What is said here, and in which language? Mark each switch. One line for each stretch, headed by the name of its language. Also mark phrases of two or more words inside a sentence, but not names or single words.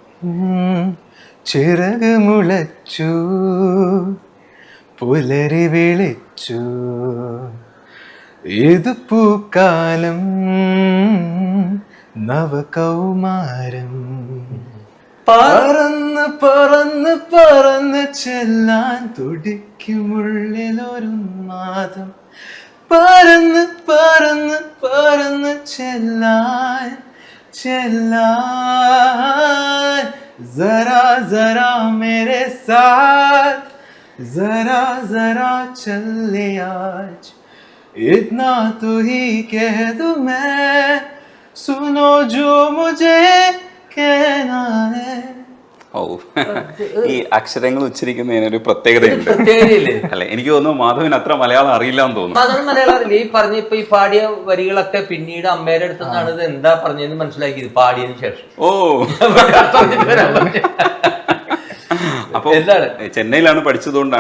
Malayalam: ചിറക് മുളച്ചു പുലരി വിളിച്ചു ഇത് പൂക്കാലം നവകൗമാരം പറന്ന് പറന്ന് പറന്ന് ചെല്ലാൻ തുടിക്കുമുള്ളിലൊരു നാദം പറന്ന് പറന്ന് പറന്ന് ചെല്ലാൻ
Hindi: जरा जरा मेरे साथ जरा जरा चल ले आज इतना तो ही कह दूं मैं सुनो जो मुझे कहना है.
Malayalam: ഓ, ഈ അക്ഷരങ്ങൾ ഉച്ചരിക്കുന്നതിനൊരു പ്രത്യേകതയുണ്ട് അല്ലെ? എനിക്ക് തോന്നുന്നു മാധവൻ അത്ര മലയാളം അറിയില്ല എന്ന് തോന്നുന്നു. മാധവൻ മലയാളം അറിയില്ല. ഈ പറഞ്ഞ ഇപ്പൊ ഈ പാടിയ വരികളൊക്കെ പിന്നീട് അമ്മയുടെ അടുത്ത് നിന്നാണ് ഇത് എന്താ പറഞ്ഞതെന്ന് മനസ്സിലാക്കിയത് പാടിയതിനു ശേഷം. ഓ, അപ്പൊ ചെന്നൈയിലാണ് പഠിച്ചതുകൊണ്ടാണ്.